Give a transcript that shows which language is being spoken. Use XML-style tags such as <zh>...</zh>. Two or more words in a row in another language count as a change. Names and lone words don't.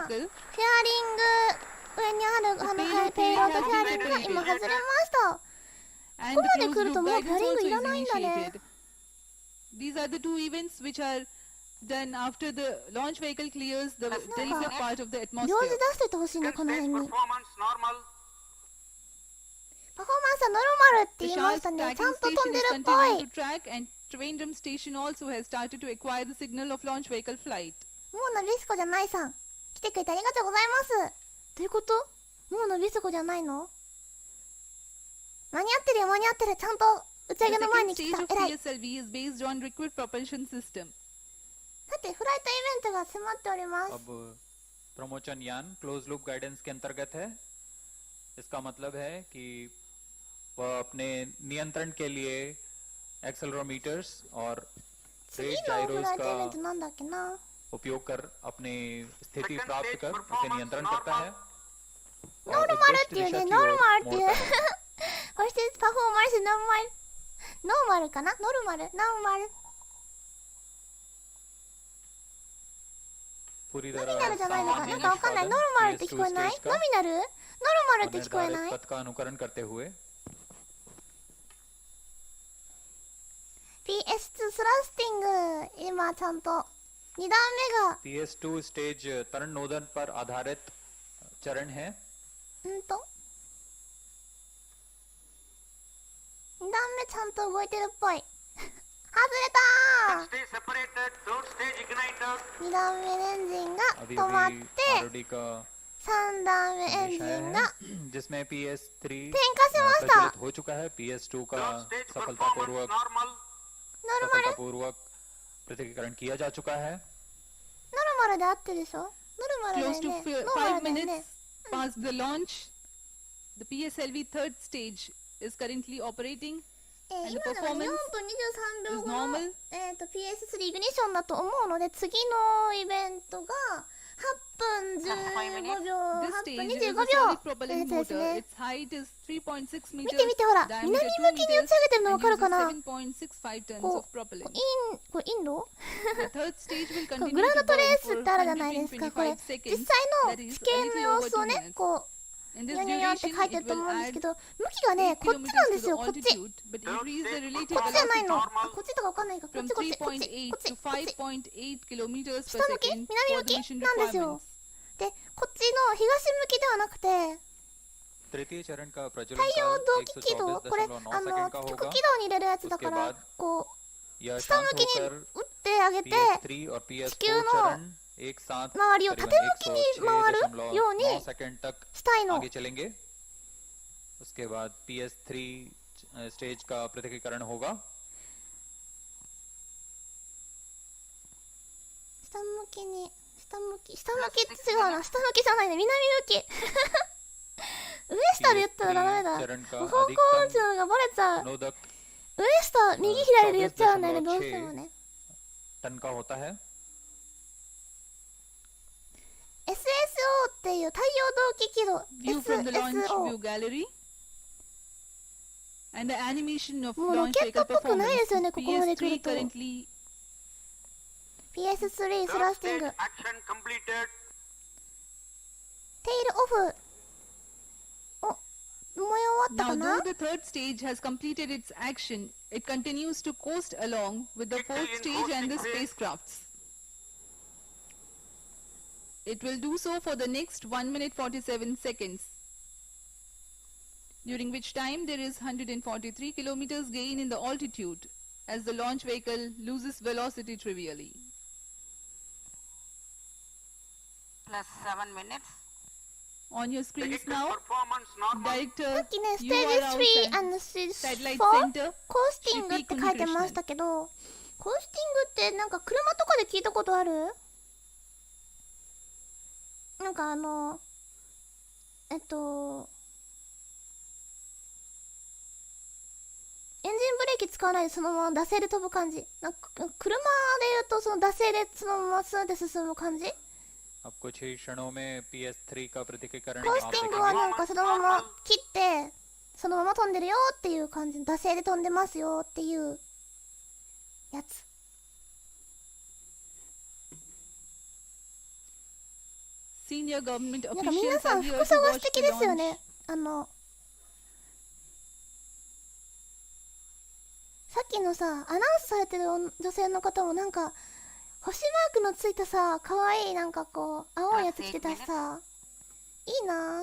<ja>フェアリング上にあるペイロードフェアリングが今外れました。</ja> <en>And</en> <ja>ここまで</ja> <en>the</en> <ja>来る</ja> <en>closed</en> <ja>と</ja> <en>loop</en> <ja>もう</ja> <en>guidance</en> <ja>フェアリング</ja> <en>also</en> <ja>いら</ja> <en>is</en> <ja>ないんだね。</ja> <en>initiated. These are the two events which are done after the launch vehicle clears the delicate part of the</en> <ja>秒</ja> <en>atmosphere.</en> <ja>字出しといてほしいな、</ja> <en>Second</en> <ja>この</ja> <en>stage</en> <ja>辺に。</ja> <en>performance normal.</en> <ja>パフォーマンスはノルマルって</ja> <en>The</en> <ja>言いま</ja> <en>Shah's</en> <ja>したね。ちゃ</ja> <en>tracking</en> <ja>んと飛ん</ja> <en>station</en> <ja>で</ja> <en>is</en> <ja>るっぽ</ja> <en>continuing</en> <ja>い。</ja> <en>to track, and Trivandrum station also has started to acquire the signal of launch vehicle flight.</en> <ja>モーナビスコじゃないさん。来てくれてありがとうございます。どういうこと？モーナビスコじゃないの？間に合ってるよ、間に合ってる。ちゃんと打ち上</ja> <en>The</en> <ja>げの前</ja> <en>second</en> <ja>に来</ja> <en>stage</en> <ja>た。</ja> <en>of</en> <ja>偉い。</ja> <en>PSLV is based on liquid propulsion system.</en> <ja>さて、フライトイベントが迫っております。</ja> <hi>अब प्रमोचन यान</hi> <en>closed loop guidance</en> <hi>के अंतर्गत है। इसका मतलब है कि वह अपने नियंत्रण के लिए एक्सेलरोमीटर्स और</hi> <ja>次</ja> <hi>रेट</hi> <ja>のフ</ja> <hi>जाइरोस</hi> <ja>ライトイベ</ja> <hi>का</hi> <ja>ントなんだっけな。</ja> <hi>उपयोग कर अपनी स्थिति</hi> <en>Second</en> <hi>प्राप्त</hi> <en>stage</en> <hi>कर उसे</hi> <en>performance</en> <hi>नियंत्रण करता है</hi> <ja>ノルマルっていうね、ノルマルっていう。そして</ja> <en>performance normal.</en> <ja>ノーマルかな？ノルマルノーマル。</ja> <hi>पूरी</hi> <ja>ノミ</ja> <hi>तरह</hi> <ja>ナルじゃないのか</ja> <hi>सामान्य</hi> <ja>なんかわかんない。ノルマルって聞こえない？</ja> <hi>PS2</hi> <ja>ノミナル？ノルマルって聞こえない？</ja> <hi>निर्धारित पथ का अनुकरण करते हुए</hi> <ja>PS2 スラスティング今ちゃんと 2段目が</ja> <hi>PS2 स्टेज तरण नोदन पर आधारित चरण है।</hi> <ja>2 段目ちゃんと動いてるっぽい。外</ja> <en>Second stage separated. Third stage ignited.</en> <ja>れたー。2段目エンジンが</ja> <hi>अभी</hi> <ja>止まっ</ja> <hi>अभी</hi> <ja>て</ja> <hi>ROD का</hi> <ja>3段目エンジ</ja> <hi>संदेश आया</hi> <ja>ン</ja> <hi>है</hi> <ja>が</ja> <hi>जिसमें PS3</hi> <ja>点火しました</ja> <hi>प्रज्वलित हो चुका है। PS2 का</hi> <en>Third stage performance</en> <hi>सफलतापूर्वक</hi> <en>normal.</en> <ja>ノルマル</ja> <hi>सफलतापूर्वक पृथकीकरण किया जा चुका है।</hi> <ja>ノルマルで合ってるでしょ。ノルマルだ</ja> <en>Close</en> <ja>よ</ja> <en>to</en> <ja>ね。ノルマ</ja> <en>5</en> <ja>ルだよね</ja> <en>minutes past the launch, the PSLV third stage is currently operating.</en> <ja>今</ja> <en>And the</en> <ja>のが4 分</ja> <en>performance</en> <ja>23秒</ja> <en>is</en> <ja>後の、</ja> <en>normal.</en> <ja>PS3 イグニッションだと思うので、次のイベントが8分15秒</ja> <en>This</en> <ja>8</ja> <en>stage</en> <ja>分</ja> <en>is</en> <ja>25</ja> <en>a</en> <ja>秒</ja> <en>solid</en> <ja>の</ja> <en>propellant</en> <ja>やつです</ja> <en>motor.</en> <ja>ね。</ja> <en>Its height is 3.6</en> <ja>見</ja> <en>meters,</en> <ja>て見てほら、</ja> <en>diameter</en> <ja>南</ja> <en>2</en> <ja>向きに打ち上げてるの</ja> <en>meters,</en> <ja>分かる</ja> <en>and</en> <ja>かな。</ja> <en>uses 7.65 tons</en> <ja>こ</ja> <en>of</en> <ja>う、</ja> <en>propellant.</en> <ja>これインド</ja> <en>The third stage will</en> <ja>こう</ja> <en>continue</en> <ja>グラウン</ja> <en>to</en> <ja>ドトレ</ja> <en>burn</en> <ja>ース</ja> <en>for</en> <ja>ってあるじゃないですか。これ</ja> <en>125</en> <ja>実</ja> <en>seconds.</en> <ja>際</ja> <en>That</en> <ja>の</ja> <en>is</en> <ja>地形</ja> <en>a</en> <ja>の</ja> <en>little</en> <ja>様</ja> <en>over</en> <ja>子を</ja> <en>2</en> <ja>ね、</ja> <en>minutes.</en> <ja>こう</ja> <en>In this</en> <ja>ニョニョニョって</ja> <en>duration,</en> <ja>書いて</ja> <en>it</en> <ja>ると</ja> <en>will</en> <ja>思うんですけ</ja> <en>add</en> <ja>ど、向きがね、</ja> <en>8</en> <ja>こっちなんです</ja> <en>kilometers to</en> <ja>よ。</ja> <en>the</en> <ja>こっち。</ja> <en>altitude, but increase the relative</en> <ja>こっちじゃない</ja> <en>velocity</en> <ja>の。</ja> <en>normal</en> <ja>こっちとかわかんないか。こっ</ja> <en>from</en> <ja>ちこっちこっち</ja> <en>3.8</en> <ja>こっち</ja> <en>to</en> <ja>こっち。</ja> <en>5.8 kilometers per</en> <ja>下向き</ja> <en>second</en> <ja>南</ja> <en>for</en> <ja>向</ja> <en>the</en> <ja>き</ja> <en>mission</en> <ja>なんですよ。</ja> <en>requirements.</en> <ja>で、こっちの東向きではなくて、</ja> <hi>तृतीय चरण का</hi> <ja>太</ja> <hi>प्रज्वलन</hi> <ja>陽</ja> <hi>काल</hi> <ja>動機軌道、これ、</ja> <hi>124.9 सेकंड का</hi> <ja>極</ja> <hi>होगा।</hi> <ja>軌道に入れるやつだか</ja> <hi>उसके</hi> <ja>ら</ja> <hi>बाद</hi> <ja>こう</ja> <hi>यह</hi> <ja>下</ja> <hi>शांत</hi> <ja>向きに</ja> <hi>होकर</hi> <ja>打ってあげて</ja> <hi>PS3 और</hi> <ja>地</ja> <hi>PS4</hi> <ja>球の</ja> <hi>चरण एक साथ</hi> <ja>周りを</ja> <hi>करीबन</hi> <ja>縦向きに回るように</ja> <hi>106.9 सेकंड तक</hi> <ja>したいの。</ja> <hi>आगे चलेंगे। उसके बाद PS3 स्टेज का पृथकीकरण होगा।</hi> <ja>下向きに、下向きって違うな。下向きじゃないね。南向き。上下で言ったらダメだ。</ja> <hi>चरण का</hi> <ja>方向音痴なのがバレちゃう。</ja> <hi>नोदक</hi> <ja>上下、右左で言っちゃうんだよね、どうしてもね。</ja> <hi>टन का होता है।</hi> <ja>SSO っていう太陽動機軌道。</ja> <en>View from the launch</en> <ja>SSO。</ja> <en>view gallery. And the animation of</en> <ja>もうロ</ja> <en>launch</en> <ja>ケット</ja> <en>vehicle</en> <ja>っぽくないですよ</ja> <en>performance.</en> <ja>ね、ここまで来る</ja> <en>PS3</en> <ja>と。</ja> <en>currently</en> <ja>PS3 ス</ja> <en>Third</en> <ja>ラスティン</ja> <en>stage</en> <ja>グ。</ja> <en>action completed.</en> <ja>テイルオフ。お、燃え終わったか</ja> <en>Now,</en> <ja>な</ja> <en>though the third stage has completed its action, it continues to coast along with the Victory fourth in stage and the coasting phase. spacecrafts. It will do so for the next 1 minute 47 seconds, during which time there is 143 kilometers gain in the altitude as the launch vehicle loses velocity trivially. Plus 7 minutes. On your screens Vehicle now, performance normal.</en> <ja>さ</ja> <en>Director</en> <ja>っきね、ステ</ja> <en>you</en> <ja>ー</ja> <en>are</en> <ja>ジ</ja> <en>out</en> <ja>3</ja> <en>and</en> <ja>and ステージ</ja> <en>satellite</en> <ja>4</ja> <en>center</en> <ja>コースティングって書いてましたけど、コースティングってなんか車とかで聞いたことある？なんかエンジンブレーキ使わないでそのまま惰性で飛ぶ感じ。なんか車で言うとその惰性でそのままスーで進む感じ。</ja> <hi>अब कुछ ही क्षणों में PS3 का पृथकीकरण</hi> <ja>コース</ja> <hi>आप</hi> <ja>ティングは</ja> <hi>देखेंगे।</hi> <ja>なんかそのまま切ってそのまま飛んでるよっていう感じ、惰性で飛んでますよっていうやつ。</ja> <en>senior government</en> <ja>なんか皆</ja> <en>officials</en> <ja>さ</ja> <en>are</en> <ja>ん</ja> <en>here</en> <ja>服 to 装が watch 素敵 the ですよ launch. ね。さっきのさアナウンスされてる女性の方もなんか星マークのついたさ可愛いなんかこう青いやつ着てたしさ、いいなぁ。</ja>